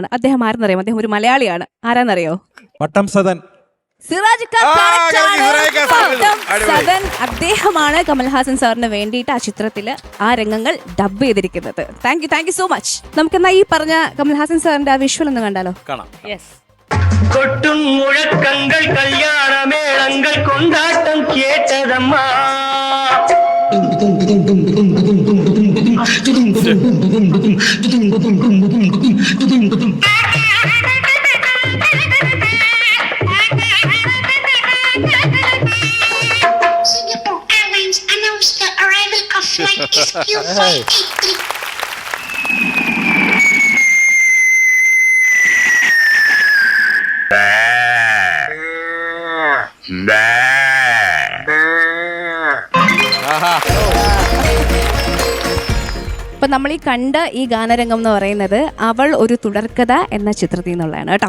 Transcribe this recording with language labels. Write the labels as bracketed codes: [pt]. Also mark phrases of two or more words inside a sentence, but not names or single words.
[ml] അദ്ദേഹം ആരെന്നറിയാം? അദ്ദേഹം ഒരു മലയാളിയാണ്. ആരാന്നറിയോ? പട്ടം സദൻ. സിറാജ് ഖാൻ correct ആണ്. പട്ടം സദൻ അദ്ദേഹമാണ് കമൽഹാസൻ സാറിന് വേണ്ടിയിട്ട് ആ ചിത്രത്തില് ആ രംഗങ്ങൾ ഡബ് ചെയ്തിരിക്കുന്നത്. [en] Thank you so much. [ml] നമുക്കെന്നാ ഈ പറഞ്ഞ കമൽഹാസൻ സാറിന്റെ ആ വിഷ്വൽ ഒന്ന് കണ്ടാലോ? കാണാം. [ta] கொட்டும் முழக்கங்கள் கல்யாண மேளங்கள் கொண்டாட்டம் கேட்டதம்மா [en] Singapore Airlines announced the arrival of flight SQ583. [ml] അപ്പൊ നമ്മൾ ഈ കണ്ട ഈ ഗാനരംഗം എന്ന് പറയുന്നത് അവൾ ഒരു തുടർക്കഥ എന്ന ചിത്രത്തിൽ നിന്നുള്ളതാണ് കേട്ടോ.